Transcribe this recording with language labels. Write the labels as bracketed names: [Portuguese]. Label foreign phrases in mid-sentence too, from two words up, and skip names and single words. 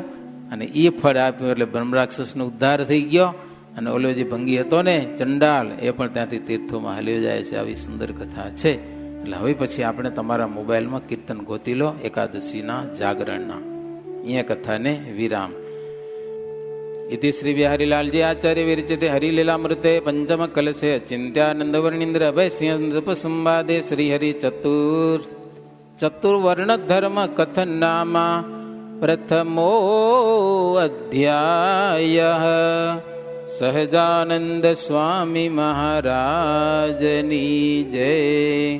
[Gujarati] અને એ ફળ આપ્યું એટલે બ્રહ્મરાક્ષસનો ઉદ્ધાર થઈ ગયો. અને ઓલો જે ભંગી હતો ને ચંડાલ, એ પણ ત્યાંથી તીર્થોમાં હાલ્યો જાય છે. આવી સુંદર કથા છે. એટલે હવે પછી આપણે તમારા મોબાઈલમાં કીર્તન ગોતી લો એકાદશીના જાગરણના. અહીંયા કથાને વિરામ. [Sanskrit] इति श्री बिहारीलालजी आचार्य विरचिते हरिलीलामृते पंचम कलशे चिंत्यानंद वर्णींद्र अभय सिंह संवादे श्री हरि चतुर्वर्ण धर्म कथन नामा प्रथमो अध्याय [Gujarati] સહજાનંદ સ્વામી મહારાજની જય.